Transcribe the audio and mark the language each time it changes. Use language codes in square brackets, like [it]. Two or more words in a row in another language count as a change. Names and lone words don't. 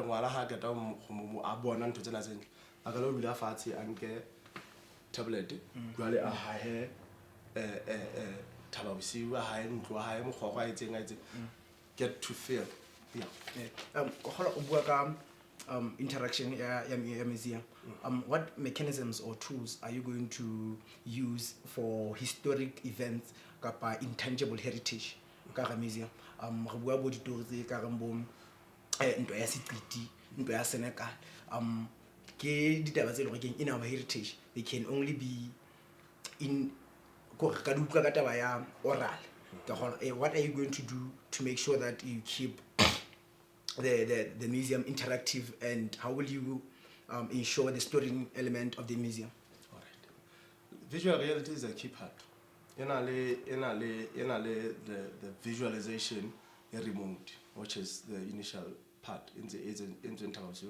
[en] Tablet, get to feel. Yeah. Interaction museum. What mechanisms or tools are you going to use for historic events kapa intangible heritage ka museum? [st] Re bua bo ditori tse ka reng bo ntwa ya Seqiti, ntwa ya Senegal. Ke ditaba tse leng [en] in our heritage, they can only be in [st] ka dupla ka taba ya oral. [en] What are you going to do to make sure that you keep the museum interactive, and how will you ensure the storytelling element of the museum? All right. Visual reality is a key part. The visualization removed, which is the initial part in the interview.